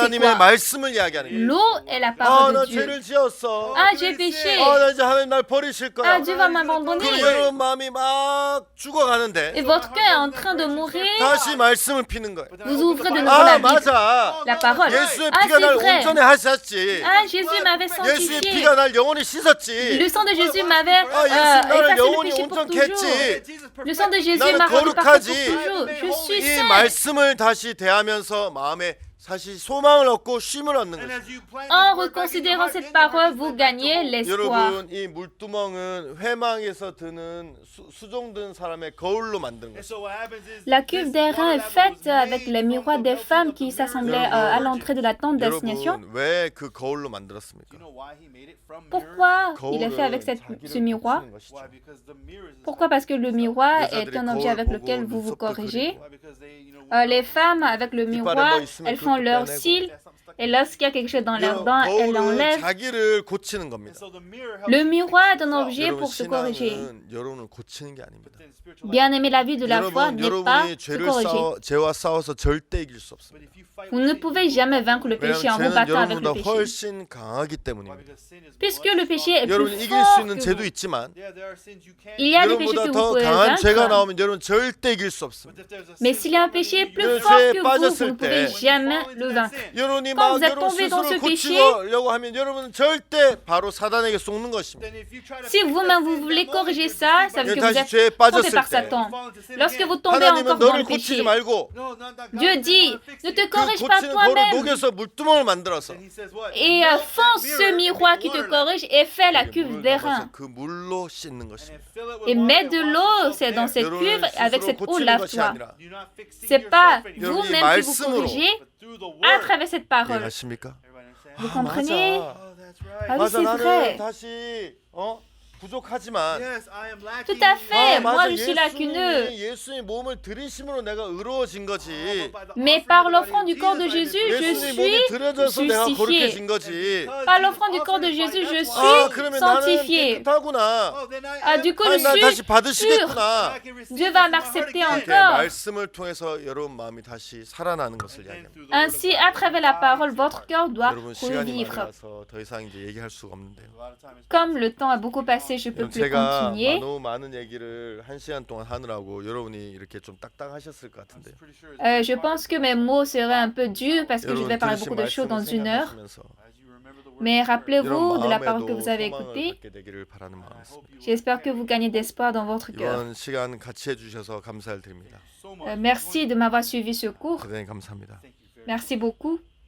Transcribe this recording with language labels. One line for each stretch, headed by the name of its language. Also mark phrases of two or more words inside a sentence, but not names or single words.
Korean: 하나님의
French: c'est quoi?
Korean: 말씀을 이야기하는 거예요.
French: L'eau est la
Korean: 아,
French: parole
Korean: 나
French: de Dieu.
Korean: 죄를 지었어.
French: Ah, j'ai péché.
Korean: 아, 나 이제 하나님 날 버리실 거야.
French: Ah, Dieu va
Korean: 그럼
French: m'abandonner.
Korean: 여러분 마음이 막
French: Et
Korean: 죽어가는데
French: votre cœur est en train de mourir.
Korean: 다시 말씀을 피는 거예요.
French: Vous ouvrez de nouveau
Korean: 아,
French: la Bible.
Korean: 맞아.
French: La parole.
Korean: 예수의
French: Ah,
Korean: 피가 날
French: c'est vrai.
Korean: 온전히 하셨지.
French: Ah, Jésus m'avait
Korean: 예수의
French: sanctifié.
Korean: 피가 날 영원히 씻었지.
French: Le sang de Jésus m'avait
Korean: 아, 예수 나를
French: effacé le
Korean: 영원히
French: péché pour
Korean: 온전케
French: toujours.
Korean: 했지.
French: Le sang de Jésus
Korean: 나는
French: m'a rendu parfait
Korean: 거룩하지.
French: pour toujours. Je suis
Korean: 이
French: saint.
Korean: 말씀을 다시 대하면서 마음에 사실 소망을 얻고 쉼을 얻는 거죠.
French: En reconsidérant cette parole, vous gagnez l'espoir.
Korean: 여러분 이 물두멍은 회망에서 드는 수종든 사람의 거울로 만든 거죠.
French: La cuve d'airain est faite avec les miroirs des femmes qui s'assemblaient à l'entrée de la tente d'assignation.
Korean: 여러분 왜 그 거울로 만들었습니까?
French: Pourquoi il est fait avec ce miroir? Pourquoi? Parce que le miroir est un objet avec lequel vous vous corrigez. Les femmes, avec le miroir, elles font leurs cils. Et lorsqu'il y a quelque chose dans leurs dents, elles
Korean: 거울은
French: l'enlèvent.
Korean: 자기를 고치는 겁니다.
French: Le miroir est un objet
Korean: 여러분
French: pour se corriger.
Korean: 신앙은 여러분을 고치는 게 아닙니다.
French: Bien aimer la vie de la foi n'est pas
Korean: 여러분이
French: se corriger.
Korean: 죄와 싸워서 절대 이길 수 없습니다.
French: Vous ne pouvez jamais vaincre le péché en vous
Korean: 왜냐하면 죄는
French: battant avec le
Korean: 여러분보다
French: péché.
Korean: 훨씬 강하기 때문입니다.
French: Puisque le péché est
Korean: 여러분
French: plus
Korean: 이길 수
French: fort
Korean: 있는
French: que
Korean: 죄도
French: vous.
Korean: 있지만
French: Il y a des péchés
Korean: 여러분보다
French: que vous
Korean: 더
French: pouvez
Korean: 강한 죄가
French: vaincre.
Korean: 나오면 여러분 절대 이길 수 없습니다.
French: Mais s'il y a un péché plus
Korean: 그
French: fort
Korean: 죄에
French: que vous, vous
Korean: 빠졌을
French: ne pouvez
Korean: 때
French: jamais le vaincre.
Korean: 여러분이
French: Quand
Korean: 막
French: vous êtes
Korean: 여러분
French: tombé dans
Korean: 스스로
French: ce péché,
Korean: 고치려고 하면 여러분은 절대 바로 사단에게 속는 것입니다.
French: Si vous-même vous voulez corriger ça, ça veut dire que vous
Korean: 다시
French: êtes
Korean: 죄에
French: trompé
Korean: 빠졌을
French: par
Korean: 때
French: Satan. Lorsque vous tombez
Korean: 하나님은
French: encore dans
Korean: 너를
French: le
Korean: 고치지
French: péché,
Korean: 말고
French: Dieu dit, ne te
Korean: 그
French: corrige pas
Korean: 고치는 거울을
French: toi-même
Korean: 녹여서 물두멍을 만들어서
French: et fonce ce miroir qui te corrige et fais la cuve
Korean: 물을
French: d'airain.
Korean: 담아서 그 물로 씻는 것입니다.
French: Et mets de l'eau, c'est dans cette cuve,
Korean: 여러분을
French: avec
Korean: 스스로
French: cette eau,
Korean: 고치는 것이
French: lave-toi.
Korean: 아니라
French: C'est pas
Korean: 여러분이
French: vous-même qui vous
Korean: 말씀으로
French: corrigez à travers cette parole.
Korean: 이해하십니까?
French: Vous comprenez?
Korean: 맞아.
French: Ah oui,
Korean: 맞아
French: c'est
Korean: 나는
French: vrai.
Korean: 다시 부족하지만
French: Tout à fait, moi
Korean: 맞아
French: je suis lacuneux.
Korean: 예수님 몸을 들이심으로 내가 의로워진 거지.
French: Mais par l'offrande du corps de Jésus, je
Korean: 예수님 몸이
French: suis
Korean: 들여져서 내가
French: justifié.
Korean: 거룩해진 거지.
French: Par l'offrande du corps de Jésus, je
Korean: 아
French: suis
Korean: 그러면 나는
French: sanctifié.
Korean: 깨끗하구나.
French: Ah, du coup,
Korean: 하나님 날
French: je
Korean: 다시
French: suis pur.
Korean: 받으시겠구나.
French: Dieu va m'accepter
Korean: 이렇게
French: encore.
Korean: 말씀을 통해서 여러분 마음이 다시 살아나는 것을 이야기합니다.
French: Ainsi, à travers la parole, votre cœur doit
Korean: 여러분 시간이 많이
French: revivre.
Korean: 가서 더 이상 이제 얘기할 수가 없는데요.
French: Comme le temps a beaucoup passé, je peux
Korean: 여러분
French: plus
Korean: 제가
French: continuer.
Korean: 너무 많은 얘기를 1시간 동안 하느라고 여러분이 이렇게 좀 딱딱하셨을 것 같은데요.
French: Je pense que mes mots seraient un peu durs parce que je
Korean: 여러분
French: vais parler
Korean: 들으신
French: beaucoup de choses dans
Korean: 말씀을
French: 1 heure.
Korean: 생각하시면서
French: Mais rappelez-vous
Korean: 여러분
French: de la parole que
Korean: 마음에도
French: vous avez
Korean: 소망을
French: écoutée.
Korean: 갖게 되기를 바라는 마음이었습니다.
French: J'espère que vous gagnez d'espoir dans votre cœur.
Korean: 이번 시간 같이 해주셔서 감사를 드립니다.
French: Merci de m'avoir suivi ce cours.
Korean: 대단히 감사합니다.
French: Merci beaucoup.